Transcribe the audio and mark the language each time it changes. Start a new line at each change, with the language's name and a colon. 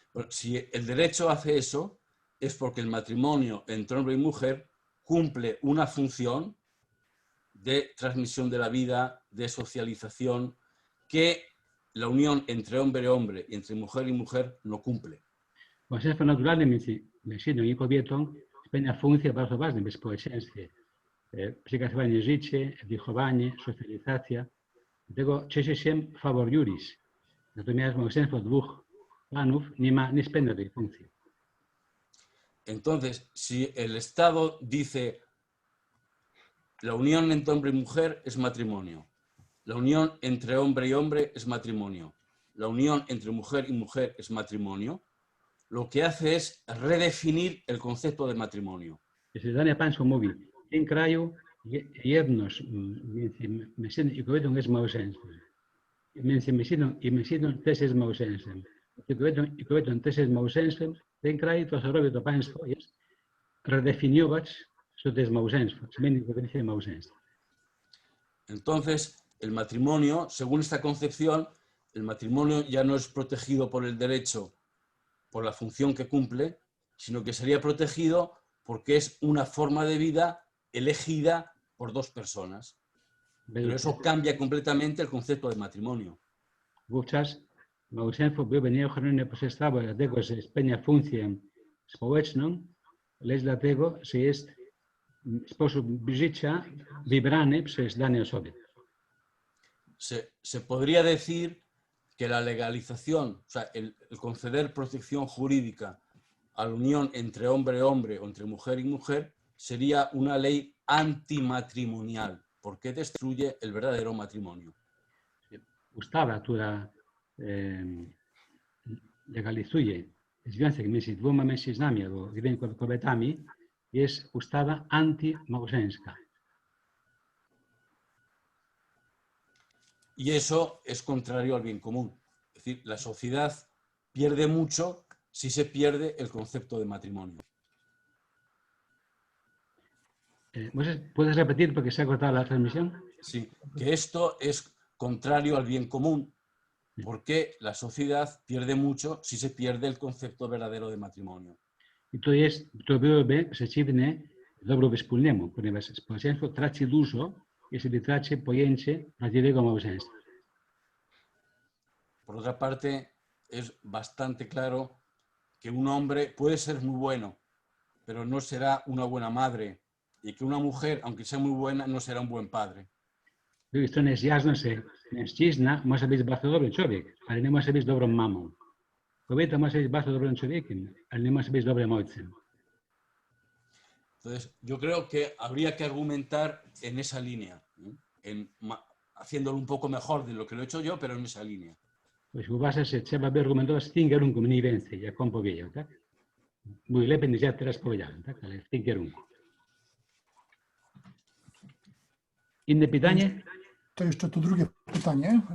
Spanish: Si el derecho hace eso, es porque el matrimonio entre hombre y mujer cumple una función de transmisión de la vida, de socialización, que la unión entre hombre y hombre y entre mujer y mujer no cumple.
Polish: Małżeństwo naturalne między mężczyzną i kobietą spełnia funkcję bardzo ważną w społeczeństwie. Przekazywanie życia, wychowanie, socjalizacja. Dlatego cieszy się favor juris. Natomiast małżeństwo dwóch panów nie spełnia tej funkcji.
Spanish: Entonces, si el Estado dice la unión entre hombre y mujer es matrimonio, la unión entre hombre y hombre es matrimonio, la unión entre mujer y mujer es matrimonio, lo que hace es redefinir el concepto de matrimonio.
Polish: Jeśli dane państwo mówi, w tym kraju jedność między mężczyzną i kobietą jest małżeństwem. Między mężczyzną i mężczyzną też jest małżeństwem. Między kobietą i kobietą też jest małżeństwem. W tym kraju to, co robi to państwo, jest redefiniować, co to jest małżeństwo, zmienić definicję małżeństwa.
Spanish: Entonces, el matrimonio, según esta concepción, el matrimonio ya no es protegido por el derecho, por la función que cumple, sino que sería protegido porque es una forma de vida elegida por dos personas. Pero eso cambia completamente el concepto de matrimonio.
Polish: Wówczas małżeństwo byłoby nieochronione przez prawo, dlatego że spełnia funkcję społeczną, lecz dlatego, że jest sposób życia wybrany przez dane osoby.
Spanish: Se podría decir que la legalización, o sea, el conceder protección jurídica a la unión entre hombre y hombre o entre mujer y mujer sería una ley antimatrimonial, porque destruye el verdadero matrimonio.
Polish: Ustawa, która legalizuje związek między dwoma mężczyznami albo dwiema kobietami, jest ustawa antymałżeńska.
Spanish: Y eso es contrario al bien común. Es decir, la sociedad pierde mucho si se pierde el concepto de matrimonio. ¿Puedes repetir porque se ha cortado la transmisión? Sí, que esto es contrario al bien común, porque la sociedad pierde mucho si se pierde el concepto verdadero de matrimonio.
Polish: I to byłoby przeciwne dobru wspólnemu, ponieważ społeczeństwo traci dużo, jeśli traci pojęcie prawdziwego małżeństwa.
Spanish: Por otra parte, es bastante claro que un hombre puede ser muy bueno, pero no será una buena madre, y que una mujer, aunque sea muy buena, no será un buen padre.
Polish: Z drugiej strony jest jasne, że mężczyzna może być bardzo dobry człowiek, ale nie może być dobrą mamą. Kobieta może być bardzo dobrym człowiekiem, ale nie może być dobrym ojcem.
Spanish: Entonces, yo creo que habría que argumentar en esa línea, ¿no? Haciéndolo un poco mejor de lo que lo he hecho yo, pero en esa línea.
Polish: Pues uważam, że trzeba by argumentować w tym kierunku mniej więcej, jak on powiedział, tak? Mój lepiej niż ja teraz powiedziałem, tak? Ale w tym kierunku. Inne pytanie? To jeszcze to drugie pytanie.